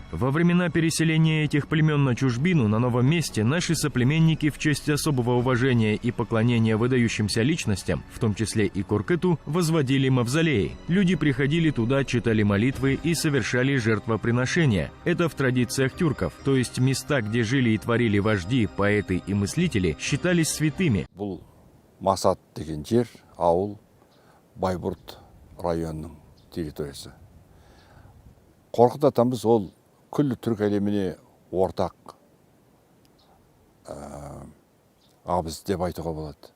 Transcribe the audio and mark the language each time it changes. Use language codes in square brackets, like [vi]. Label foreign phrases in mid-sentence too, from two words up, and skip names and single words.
[ru] Во времена переселения этих племен на чужбину на новом месте наши соплеменники в честь особого уважения и поклонения выдающимся личностям, в том числе и Куркыту, возводили мавзолеи. Люди приходили туда, читали молитвы и совершали жертвоприношения. Это в традициях тюрков. То есть места, где жили и творили вожди, поэты и мыслители, считались святыми. [kk] Бұл Масат деген жер, ауыл, Байбурт районының территориясы. Қорқыт атамыз ол күллі түрк әлеміне ортақ абыз деп айтуға болады.